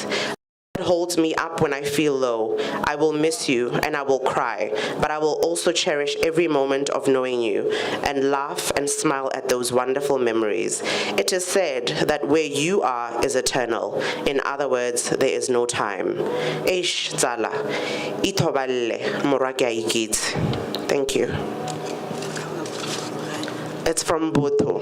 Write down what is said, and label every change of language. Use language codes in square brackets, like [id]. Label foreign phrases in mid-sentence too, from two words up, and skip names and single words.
[en] Holds me up when I feel low. I will miss you and I will cry, but I will also cherish every moment of knowing you and laugh and smile at those wonderful memories. It is said that where you are is eternal. In other words, there is no time. [tn] Eish Tsala, itoballe morake a ikitse. [en] Thank you. It's from Botho.